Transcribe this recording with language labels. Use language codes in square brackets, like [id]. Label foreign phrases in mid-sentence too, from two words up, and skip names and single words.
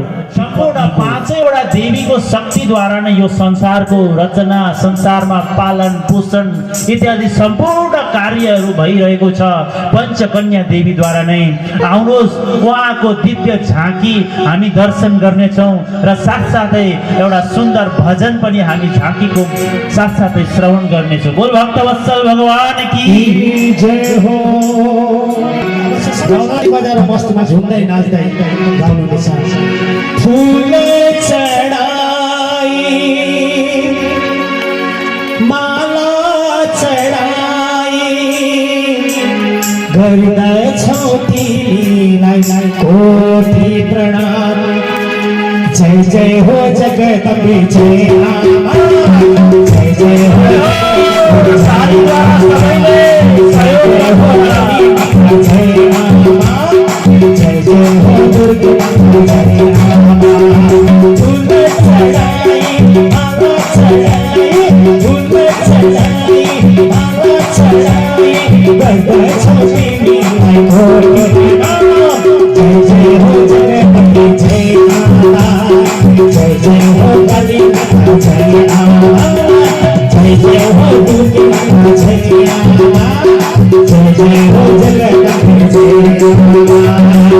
[ne] सम्पूर्ण 5वटा देवीको शक्तिद्वारा नै यो संसारको रचना, संसारमा पालन पोषण इत्यादि सम्पूर्ण कार्यहरू भइरहेको छ पञ्चकन्या देवीद्वारा नै। आउनुहोस् उहाँको दिव्य झाँकी हामी दर्शन गर्नेछौँ र साथसाथै एउटा सुन्दर भजन पनि हामी झाँकीको साथसाथै श्रवण गर्नेछौँ। [hi] बोल भक्तवत्सल भगवान की जय हो। [ne] गौरी बजाएर मस्तमा झुम्दै नाच्दै गाउनुहुनेछ। फुल चढाई माला चढाई गर्दछौ तिमीलाई कोटि प्रणाम। जय जय हो जगदम्बे जय आमा, जय जय हो सारीद्वारा सबैले जय हो जय आमा, जय जय हो दुर्गे जय आमा। फूल चढ़ाई माला चढ़ाई, फूल चढ़ाई माला चढ़ाई गर्दछौ तिमीलाई कोटि प्रणाम। जय जय हो जगदम्बे जय आमा, जय जय हो काली माता जय आमा, जय जय हो दुर्गे माता जय आमा, जय जय हो जगदम्बे जय आमा।